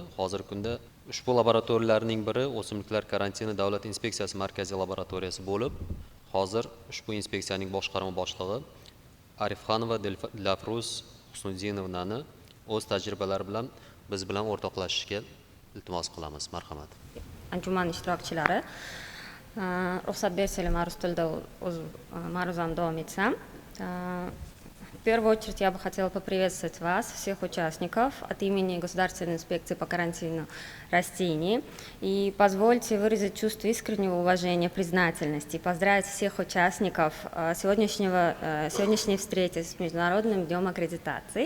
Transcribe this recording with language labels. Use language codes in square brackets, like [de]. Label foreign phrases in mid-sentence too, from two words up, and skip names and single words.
[uz] Hozirgi kunda ushbu laboratoriyalarning biri o'simliklar karantini davlat inspeksiyasi markaziy laboratoriyasi bo'lib, hozir ushbu inspeksiyaning boshqarma boshlig'i Arifxanova Dilafruz Husnuddinovnani o'z tajribalari bilan biz bilan o'rtoqlashishga iltimos qilamiz. Marhamat. Anjuman ishtirokchilari, ruxsat bersanglar, ma'ruz tilda o'z ma'ruzamni davom etsam. [ru] В первую очередь я бы хотела поприветствовать вас, всех участников, от имени Государственной инспекции по карантину растений. И позвольте выразить чувство искреннего уважения, признательности и поздравить всех участников сегодняшней встречи с Международным днем аккредитации.